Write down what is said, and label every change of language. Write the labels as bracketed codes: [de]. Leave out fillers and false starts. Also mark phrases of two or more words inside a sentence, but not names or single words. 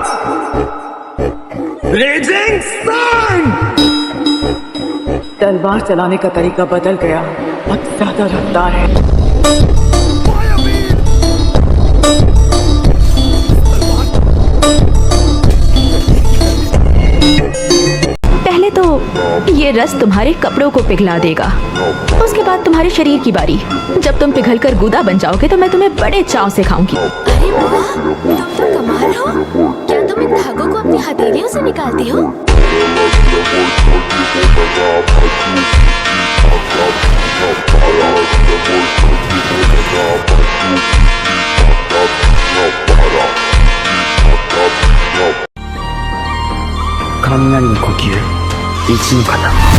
[en] Raging Sun! [hi] तलवार चलाने का तरीका बदल गया, बहुत ज्यादा रफ्तार है। पहले तो ये रस तुम्हारे कपड़ों को पिघला देगा, उसके बाद तुम्हारे शरीर की बारी। जब तुम पिघल कर गुदा बन जाओगे तो मैं तुम्हें बड़े चाव से खाऊंगी। अरे वाह, तुम तो कमाल हो। क्या तुम इन धागों को अपनी हथेलियों से निकालती हो? [ja] 雷の呼吸、一の型。